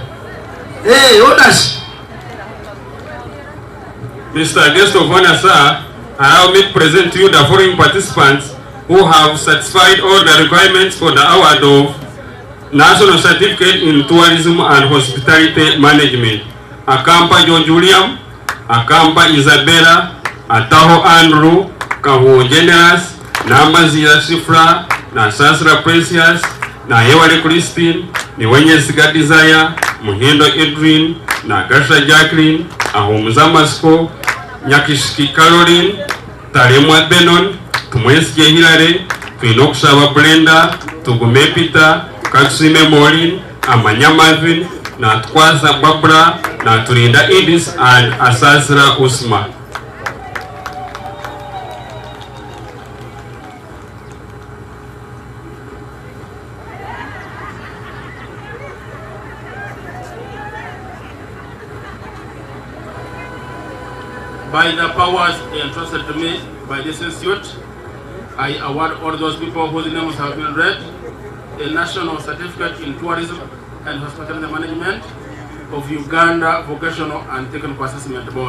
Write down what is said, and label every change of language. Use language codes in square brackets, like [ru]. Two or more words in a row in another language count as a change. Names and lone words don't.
[en] Odash. Mr. Guest of Honor, sir, allow me to present to you the following participants who have satisfied all the requirements for the award of National Certificate in Tourism and Hospitality Management. Akampa John Juliam, Akampa Isabella, Ataho Andrew, Kahu Generous, Namazia Sifra, na Sasra Precious, na Hewale Christine, ni Wenye Siga Desire, Muhindo Edwin, na Gasha Jacqueline, Ahumuza Masko, Nyakishiki Caroline, Taremwa Benon, Tumwesike Hilary, Twinokusaba Brenda, Tugume Peter, Katsime Maureen, Amanya Marvin, na Twaza Barbara, na Tulinda Edis, and Asasra Usma. By the powers entrusted to me by this institute, I award all those people whose names have been read a National Certificate in Tourism and Hospitality Management of Uganda Vocational and Technical Assessment Board.